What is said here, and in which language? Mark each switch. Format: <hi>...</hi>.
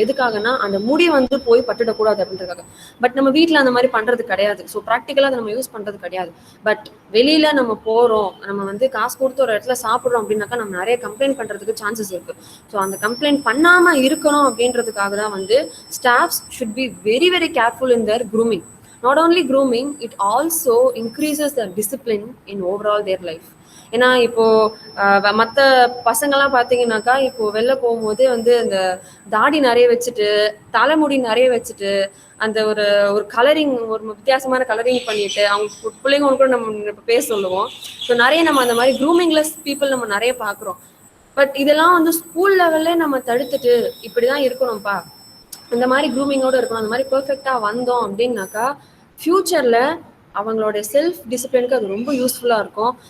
<ta>எதுக்காகனா அந்த முடி வந்து போய் பட்டுடக்கூடாது அப்படின்றதுக்காக. பட் நம்ம வீட்டில் அந்த மாதிரி பண்ணுறது கிடையாது. ஸோ ப்ராக்டிக்கலாக அதை நம்ம யூஸ் பண்ணுறது கிடையாது. பட் வெளியில் நம்ம போகிறோம், நம்ம வந்து காசு கொடுத்து ஒரு இடத்துல சாப்பிட்றோம் அப்படின்னாக்கா நம்ம நிறைய கம்ப்ளைண்ட் பண்ணுறதுக்கு சான்சஸ் இருக்குது. ஸோ அந்த கம்ப்ளைண்ட் பண்ணாமல் இருக்கணும் அப்படின்றதுக்காக தான் வந்து</ta> <en>Staffs should be very very careful in their grooming. Not only grooming, it also increases their discipline in overall their life.</en> <ta>ஏன்னா இப்போ மற்ற பசங்கள்லாம் பார்த்தீங்கன்னாக்கா இப்போ வெளில போகும்போது வந்து அந்த தாடி நிறைய வச்சுட்டு தலைமுடி நிறைய வச்சுட்டு அந்த ஒரு கலரிங், ஒரு வித்தியாசமான கலரிங் பண்ணிட்டு அவங்க பிள்ளைங்க கூட நம்ம இப்போ பேச சொல்லுவோம். ஸோ நிறைய நம்ம அந்த மாதிரி க்ரூமிங்லெஸ் பீப்புள் நம்ம நிறைய பார்க்குறோம். பட் இதெல்லாம் வந்து ஸ்கூல் லெவல்ல நம்ம தடுத்துட்டு இப்படிதான் இருக்கணும்ப்பா, இந்த மாதிரி க்ரூமிங்கோட இருக்கணும், அந்த மாதிரி பெர்ஃபெக்டாக வந்தோம் அப்படின்னாக்கா ஃபியூச்சரில் அவங்களோட செல்ஃப் டிசிப்ளினுக்கு அது ரொம்ப யூஸ்ஃபுல்லாக இருக்கும்.</ta>